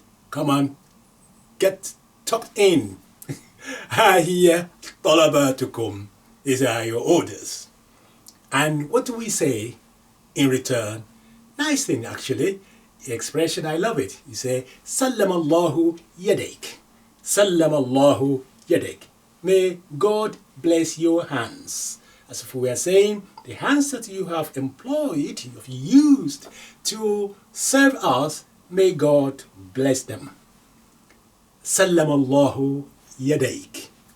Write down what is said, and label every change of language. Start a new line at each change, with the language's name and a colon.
English: Come on, get tucked in.
Arabic: ها هي طلباتكم.
English: These are your orders. And what do we say in return? Nice thing, actually. The expression, I love it. You say,
Arabic: سلم الله يديك. سلم الله يديك.
English: May God bless your hands. As if we are saying, the hands that you have employed, you have used to serve us, may God bless them.
Arabic: سلم الله يديك.